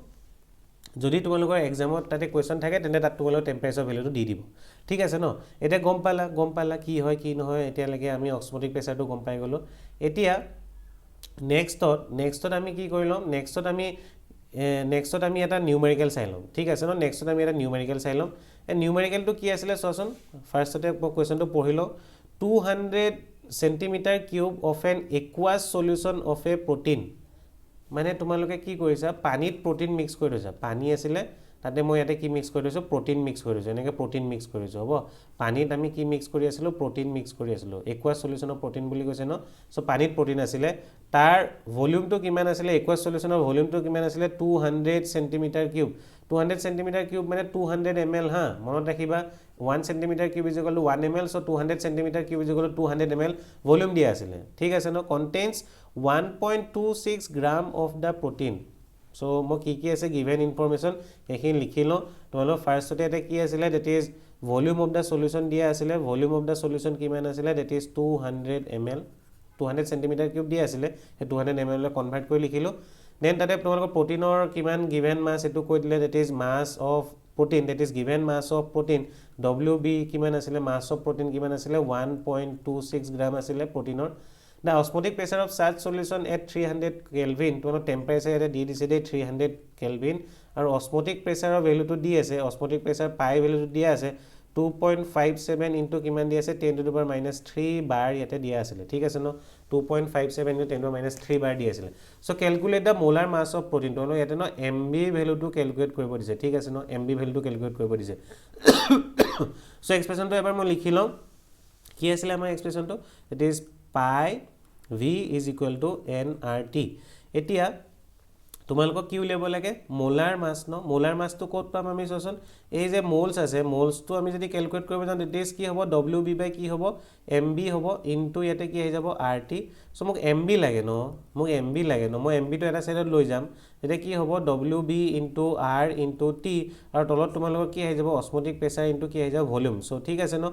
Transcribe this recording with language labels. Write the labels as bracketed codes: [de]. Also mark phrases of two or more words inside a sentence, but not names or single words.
[as] যদি তোমালোকৰ এক্সামত তাতে কুৱেশ্যন থাকে তেন্তে তাত তোমালোকৰ টেম্পাৰেচাৰ ভেলুটো দি দিব ঠিক আছে ন এতিয়া গম পালা কি হয় কি নহয় এতিয়ালৈকে আমি [en] osmotic pressure [as] গম পাই গ'লোঁ এতিয়া নেক্সটত আমি কি কৰি ল'ম নেক্সটত আমি এটা নিউমেৰিকেল চাই ল'ম ঠিক আছে ন নেক্সটত আমি এটা নিউমেৰিকেল চাই ল'ম এই নিউমেৰিকেলটো কি আছিলে চোৱাচোন ফাৰ্ষ্টতে কুৱেশ্যনটো পঢ়ি লওঁ [en] 200 centimeter cube of an aqueous solution of a protein [as] মানে তোমালোকে কি কৰিছা পানীত প্ৰটিন মিক্স কৰি লৈছা পানী আছিলে তাতে মই ইয়াতে কি মিক্স কৰি লৈছোঁ প্ৰটিন মিক্স কৰি লৈছোঁ এনেকৈ প্ৰটিন মিক্স কৰিছোঁ হ'ব পানীত আমি কি মিক্স কৰি আছিলোঁ প্ৰটিন মিক্স কৰি আছিলোঁ [en] aqueous solution [as] প্ৰটিন বুলি কৈছে ন সো পানীত প্ৰটিন আছিলে তাৰ ভলিউমটো কিমান আছিলে [en] aqueous solution [as] ভলিউমটো কিমান আছিলে [en] 200 centimeter cube 200 centimeter cube [as] মানে 200 ml হা মনত ৰাখিবা [en] 1 centimeter cube is equal to 1 ml so 200 centimeter cube is equal to 200 ml [as] ভলিউম দিয়া আছিলে ঠিক আছে ন contains [en] 1.26 gram of the protein so [as] মই কি আছে [en] given information [as] এইখিনি লিখি লওঁ তোমালোক ফাৰ্ষ্টতে এটা কি আছিলে [en] that is volume of the solution [as] দিয়া আছিলে [en] volume of the solution [as] কিমান আছিলে [en] that is 200 ml 200 centimeter cube দিয়া [as] আছিলে সেই 200 ml লৈ কনভাৰ্ট কৰি লিখিলোঁ দেন তাতে তোমালোকৰ প্ৰটিনৰ কিমান [en] given mass [as] এটো কৈ দিলে [en] that is mass of protein [as] that is given mass of protein WB কিমান আছিলে mass of protein কিমান আছিলে [en] 1.26 gram [as] আছিলে প্ৰটিনৰ [en] the osmotic pressure of such solution at 300 kelvin to temperature at d দিছে 300 kelvin আৰু osmotic pressure value to [as] দি আছে [en] osmotic pressure pi value to [as] দিয়া আছে [en] 2.57 into [as] কিমান দি আছে [en] 10 to the power minus 3 bar [as] ইয়াতে দিয়া আছে ঠিক আছে ন [en] 2.57 into 10 to the power minus 3 bar [as] দিয়া আছে [en] so calculate the molar mass of protein to [as] ইয়াতে ন [en] mb value to calculate [as] কৰিব দিছে ঠিক আছে ন [en] mb value to calculate [as] কৰিব দিছে so expression to এবাৰ মই লিখি লম কি আছিল আমাৰ expression to [en] it is pi v is equal to nRT [as] এতিয়া তোমালোকক কি উলিয়াব লাগে [en] molar mass [as] ন [en] molar mass [as] ক'ত পাম আমি চোৱাচোন এই যে মোলস আছে মোলসটো আমি যদি ক্যালকুলেট কৰিব যাওঁ দিস কি হ'ব WB বাই কি হ'ব MB হ'ব ইনটু ইয়াতে কি হৈ যাব RT সো মোক MB লাগে ন মোক MB লাগে ন মই MB টো এটা সাইডত লৈ যাম তেতিয়া কি হ'ব WB * R * T আৰু তলত তোমালোকৰ কি আহি যাব [en] osmotic pressure [as] * কি আহি যাব ভলিউম সো ঠিক আছে ন